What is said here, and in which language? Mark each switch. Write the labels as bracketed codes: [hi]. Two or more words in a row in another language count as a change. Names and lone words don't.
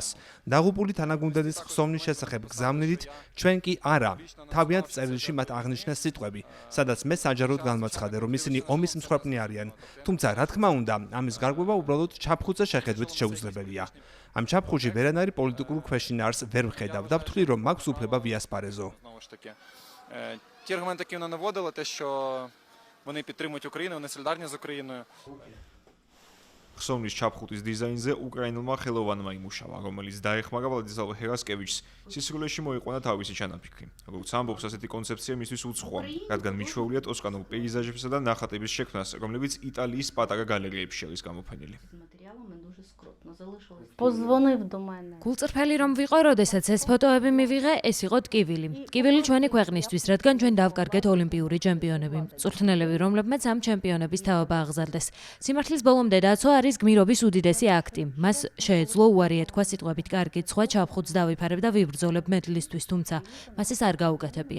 [ka] დაღუპული თანაგუნდელის ხსოვნის შესახებ გზავნილით ჩვენ კი არა. თავიანთ წერილში მათ აღნიშნეს სიტყვები, სადაც მე საჯაროდ განმაცხადე, რომ ისინი ომის მსხვერპლი არიან. თუმცა, რა თქმა უნდა, ამის გარკვევა უბრალოდ ჩაფხუტზე შეხედვით შეუძლებელია. ამ ჩაფხუტში ვერანაირ პოლიტიკურ ქვეშინაარს ვერ ვხედავ და ვთვლი, რომ მაქვს უფლება ვიასპარეზო. [uk] Ті аргументи, які вона наводила, те, що вони підтримують Україну, вони солідарні з Україною. [ka] ხსოვნის ჩაფხუტის დიზაინზე უკრაინელმა ხელოვანმა იმუშავა, რომელიც დაეხმარა ვლადისლავ ჰერასკევიჩს სისრულეში მოიყვანა თავისი ჩანაფიქრი. როგორც ამბობს, ასეთი კონცეფცია მისთვის უცხოა, რადგან მიჩვეულია ტოსკანურ პეიზაჟებსა და ნახატების შექმნას, რომლებიც იტალიის პატარა გალერეებში არის გამოფენილი. [uk] Позвонив до мене. [ka] გულწრფელი რომ ვიყო, როდესაც ეს ფოტოები მივიღე, ეს იყო ტკივილი. ტკივილი ჩვენი ქვეყნისთვის, რადგან ჩვენ დავკარგეთ ოლიმპიური ჩემპიონები. მწვრთნელები, რომლებმაც ამ ჩემპიონების თავობა აღზარდეს. სიმართლის ბოლომდე დაცვა არის გმირობის უდიდესი აქტი. მას შეეძლო უარი ეთქვა სიტყვებით კარგით, სხვა ჩაფხუტს დავიფარებ და ვიბრძოლებ მედლისთვის, თუმცა მას ეს არ გაუკეთებია.